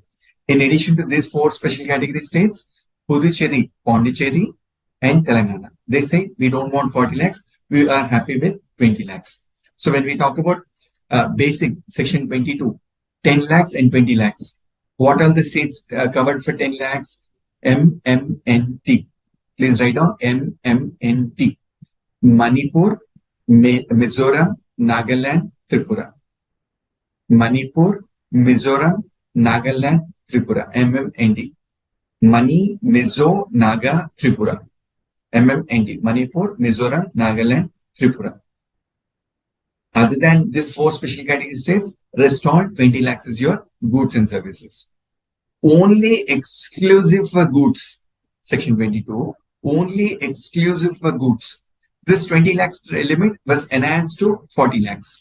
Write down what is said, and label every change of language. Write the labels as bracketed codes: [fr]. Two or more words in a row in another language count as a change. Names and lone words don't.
[en] In addition to these four special category states, Puducherry, Pondicherry, and Telangana, they say we don't want 40 lakhs, we are happy with 20 lakhs. So when we talk about basic section 22, 10 lakhs and 20 lakhs. What are the states covered for 10 lakhs? MMNT. Please write down MMNT. Manipur, Mizoram, Nagaland, Tripura. Manipur, Mizoram, Nagaland, Tripura. MMNT. Mani, Mizo, Naga, Tripura. MMNT. Manipur, Mizoram, Nagaland, Tripura. Other than these four special category states, rest all 20 lakhs is your goods and services. Only exclusive for goods, section 22, only exclusive for goods. This 20 lakhs limit was enhanced to 40 lakhs.